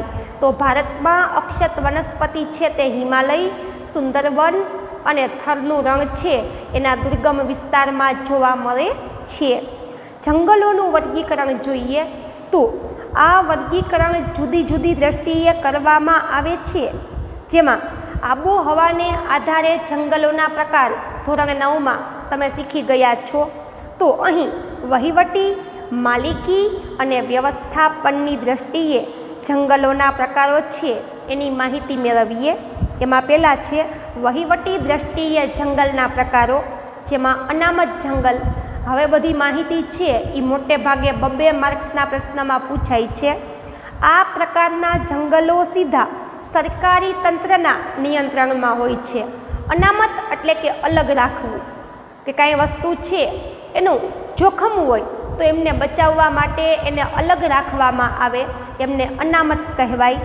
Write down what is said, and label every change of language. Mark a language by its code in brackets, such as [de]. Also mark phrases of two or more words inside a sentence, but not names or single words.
[gu] તો ભારત મેં અક્ષત વનસ્પતિ છે તે હિમાલય, સુંદરવન અને થરનું રણ છે એના દુર્ગમ વિસ્તાર મેં જોવા મળે છે। જંગલોનું વર્ગીકરણ જોઈએ તો આ વર્ગીકરણ જુદી જુદી દૃષ્ટિએ કરવામાં આવે છે, જેમાં આબોહવાને આધારે જંગલોના પ્રકાર ધોરણ 9 મેં તમે શીખી ગયા છો। તો અહીં વહીવટી, માલિકી અને વ્યવસ્થાપનની દૃષ્ટિએ જંગલોના પ્રકારો છે એની માહિતી મેળવીએ। એમાં પહેલા છે વહીવટી દૃષ્ટિએ જંગલના પ્રકારો, જેમાં અનામત જંગલ, હવે બધી માહિતી છે એ મોટે ભાગે 2 માર્ક્સના પ્રશ્નમાં પૂછાય છે. આ પ્રકારના જંગલો સીધા સરકારી તંત્રના નિયંત્રણમાં હોય છે. અનામત એટલે કે અલગ રાખવું, કે કાંઈ વસ્તુ છે એનું જોખમ હોય તો એમને બચાવવા માટે એને અલગ રાખવામાં આવે, એમને અનામત કહેવાય.